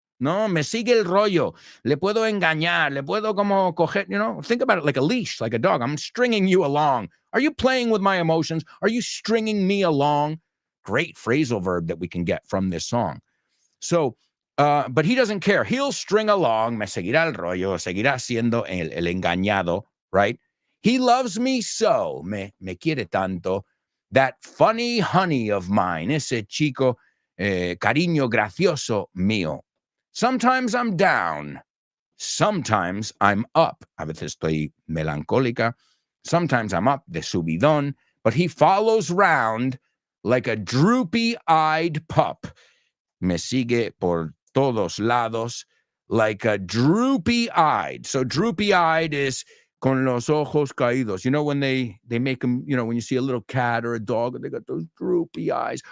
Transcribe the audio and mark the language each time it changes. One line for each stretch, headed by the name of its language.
Spanish: No, me sigue el rollo. Le puedo engañar. Le puedo como coger,
English: think about it like a leash, like a dog. I'm stringing you along. Are you playing with my emotions? Are you stringing me along? Great phrasal verb that we can get from this song. So, but he doesn't care. He'll string along.
Spanish: Me seguirá el rollo. Seguirá siendo el engañado, right?
English: He loves me so.
Spanish: Me quiere tanto.
English: That funny honey of mine.
Spanish: Ese chico, cariño gracioso mío.
English: Sometimes I'm down. Sometimes I'm up.
Spanish: A veces estoy melancólica.
English: Sometimes I'm up
Spanish: de subidón.
English: But he follows round like a droopy-eyed pup.
Spanish: Me sigue por todos lados
English: like a droopy-eyed. So droopy-eyed is
Spanish: con los ojos caídos.
English: You know when they make them, when you see a little cat or a dog, they got those droopy eyes.